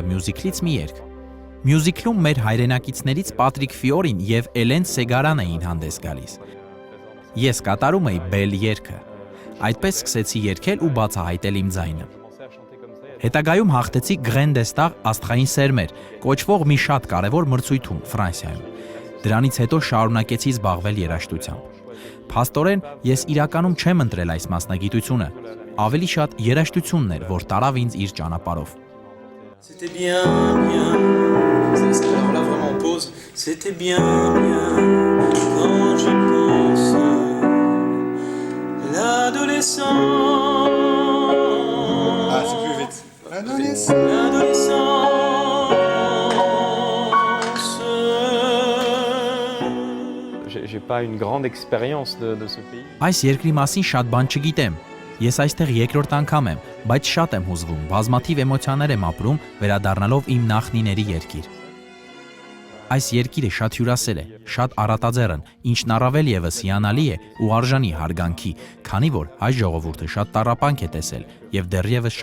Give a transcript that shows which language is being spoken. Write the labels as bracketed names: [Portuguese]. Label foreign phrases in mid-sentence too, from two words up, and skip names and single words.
[Armenian] մյուզիքլից մի երգ։ Մյուզիքլում մեր հայրենակիցներից Պատրիկ Ֆիորին եւ Էլեն Սեգարան էին հանդես գալիս։ Ես կատարում էի Բել երգը։ Այդպես սկսեցի երգել ու բացահայտել իմ ձայնը։ Հետագայում հաղթեցի Գրեն դեստար աստղային սերմեր, կոչվող մի շատ կարևոր մրցույթում Ֆրանսիայում։ Դրանից հետո շարունակեցի զբաղվել երաժշտությամբ։ Փաստորեն ես իրականում չեմ ընտրել այս մասնագիտությունը, ավելի շատ երաժշտությունն էր, որ տարավ ինձ իր ճանապարհով։ [French] C'était bien, c'est alors là vraiment pause. C'était bien, quand j'y pense. L'adolescence. Ah, c'est plus vite. L'adolescence. J'ai pas une grande expérience de ce pays. [Armenian] Այս երկրի մասին շատ բան չգիտեմ։ Ես այստեղ երկրորդ անգամ եմ, բայց շատ եմ հուզվում, բազմաթիվ էմոցիաներ եմ ապրում, վերադառնալով իմ նախնիների երկիր։ Այս երկիրը շատ հյուրասեր է, շատ առատաձեռն, ինչն առավել եւս հիանալի է ու արժանի հարգանքի, քանի որ հայ ժողովուրդը շատ տառապանք է տեսել եւ դեռևս